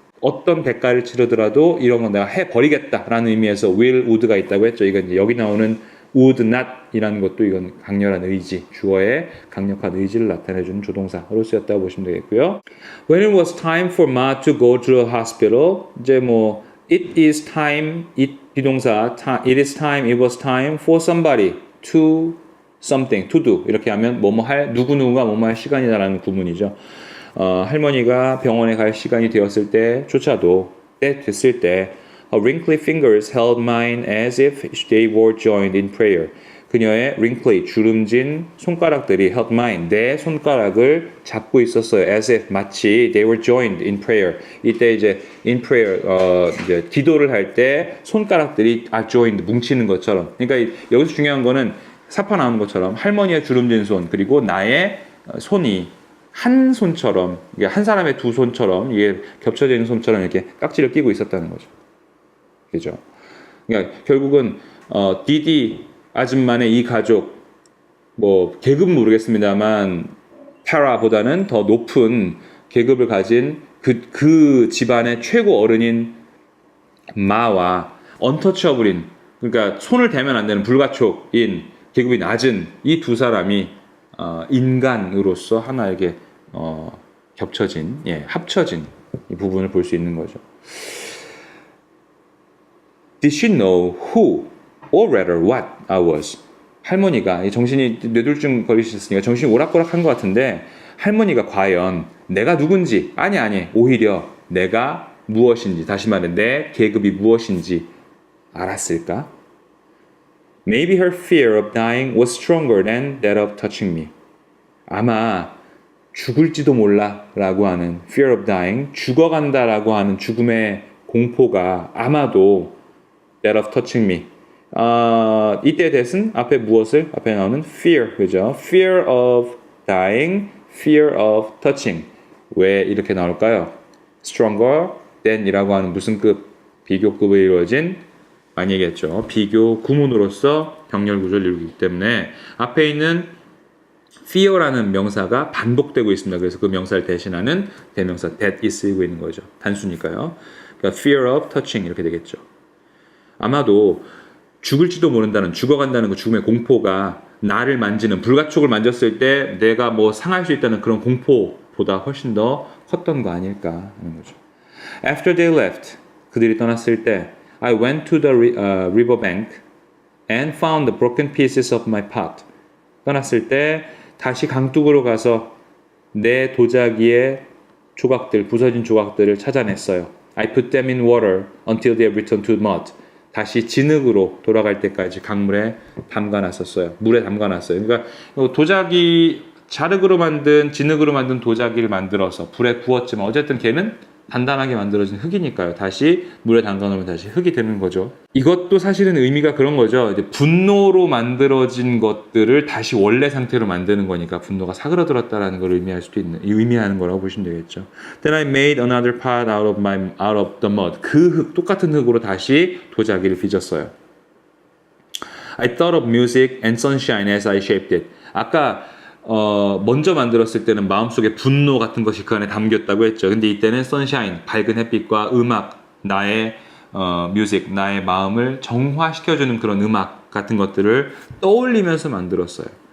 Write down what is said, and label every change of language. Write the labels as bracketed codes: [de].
[ko] 어떤 대가를 치르더라도 이런 건 내가 해버리겠다라는 의미에서 will, would가 있다고 했죠. 이건 이제 여기 나오는 would not 이라는 것도 이건 강렬한 의지, 주어의 강력한 의지를 나타내주는 조동사로 쓰였다고 보시면 되겠고요. [en] When it was time for Ma to go to the hospital, [ko] 이제 뭐 [en] it is time, it 비동사, it is time, it was time for somebody to something, to do [ko] 이렇게 하면 뭐뭐 할, 누구누구가 뭐뭐 할 시간이다라는 구문이죠. 할머니가 병원에 갈 시간이 되었을 때조차도 때 됐을 때 [en] Her wrinkly fingers held mine as if they were joined in prayer. [ko] 그녀의 wrinkly 주름진 손가락들이 [en] held mine [ko] 내 손가락을 잡고 있었어요. [en] As if [ko] 마치 [en] they were joined in prayer. [ko] 이때 이제 in prayer 이제 기도를 할 때 손가락들이 [en] are joined [ko] 뭉치는 것처럼. 그러니까 여기서 중요한 거는 사파 나오는 것처럼 할머니의 주름진 손 그리고 나의 손이 한 손처럼 한 사람의 두 손처럼 이게 겹쳐져 있는 손처럼 이렇게 깍지를 끼고 있었다는 거죠. 그죠? 그러니까 결국은 디디 아줌마네 이 가족 뭐 계급은 모르겠습니다만 타라보다는 더 높은 계급을 가진 그 집안의 최고 어른인 마와 언터처블인 그러니까 손을 대면 안 되는 불가촉인 계급이 낮은 이 두 사람이 인간으로서 하나에게 겹쳐진 합쳐진 이 부분을 볼 수 있는 거죠. [en] Did she know who or rather what I was? [ko] 할머니가 정신이 뇌졸중 걸리셨으니까 정신이 오락가락한 것 같은데 할머니가 과연 내가 누군지 아니 오히려 내가 무엇인지 다시 말해 내 계급이 무엇인지 알았을까? [en] Maybe her fear of dying was stronger than that of touching me. [ko] 아마 죽을지도 몰라 라고 하는 [en] fear of dying, [ko] 죽어간다 라고 하는 죽음의 공포가 아마도 [en] that of touching me. [ko] 이때 that은 앞에 무엇을? 앞에 나오는 fear, 그죠? fear of dying, fear of touching. 왜 이렇게 나올까요? stronger than 이라고 하는 무슨 급? 비교급에 이루어진 많이 얘기했죠. 비교 구문으로서 병렬 구조를 이루기 때문에 앞에 있는 fear라는 명사가 반복되고 있습니다. 그래서 그 명사를 대신하는 대명사 that이 쓰이고 있는 거죠. 단수니까요. 그러니까 [en] fear of touching [ko] 이렇게 되겠죠. 아마도 죽을지도 모른다는 죽어간다는 그 죽음의 공포가 나를 만지는 불가촉을 만졌을 때 내가 뭐 상할 수 있다는 그런 공포보다 훨씬 더 컸던 거 아닐까 하는 거죠. [en] After they left, [ko] 그들이 떠났을 때 [en] I went to the river bank and found the broken pieces of my pot. [ko] 떠났을 때 다시 강둑으로 가서 내 도자기의 조각들, 부서진 조각들을 찾아냈어요. [en] I put them in water until they returned to mud. [ko] 다시 진흙으로 돌아갈 때까지 강물에 담가놨었어요. 물에 담가놨어요. 그러니까 도자기 자륵으로 만든 진흙으로 만든 도자기를 만들어서 불에 구웠지만 어쨌든 걔는 단단하게 만들어진 흙이니까요. 다시 물에 담가놓으면 다시 흙이 되는 거죠. 이것도 사실은 의미가 그런 거죠. 이제 분노로 만들어진 것들을 다시 원래 상태로 만드는 거니까 분노가 사그라들었다라는 걸 의미하는 거라고 보시면 되겠죠. [en] Then I made another pot out of the mud. [ko] 그 흙, 똑같은 흙으로 다시 도자기를 빚었어요. [en] I thought of music and sunshine as I shaped it. [ko] 아까 먼저 만들었을 때는 마음속에 분노 같은 것이 그 안에 담겼다고 했죠. 근데 이때는 sunshine, 밝은 햇빛과 음악, 나의 뮤직, 나의 마음을 정화시켜주는 그런 음악 같은 것들을 떠올리면서 만들었어요.